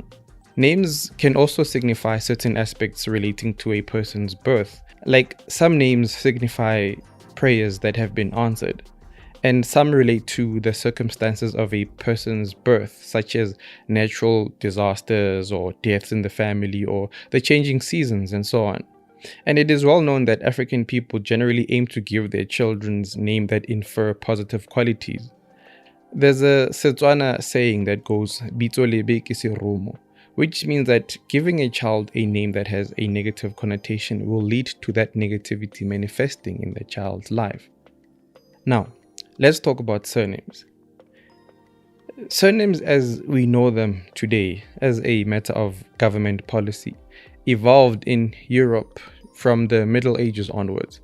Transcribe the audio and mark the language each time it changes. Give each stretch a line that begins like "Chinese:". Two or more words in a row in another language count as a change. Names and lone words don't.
English: Names can also signify certain aspects relating to a person's birth, like some names signify prayers that have been answered, and some relate to the circumstances of a person's birth, such as natural disasters or deaths in the family or the changing seasons and so on. And it is well known that African people generally aim to give their children's name that infer positive qualities. There's a Setswana saying that goes,
Tswana: "Bitso lebe ke seromo,"
English: which means that giving a child a name that has a negative connotation will lead to that negativity manifesting in the child's life. Now, let's talk about surnames. Surnames as we know them today, as a matter of government policy, evolved in Europe from the Middle Ages onwards.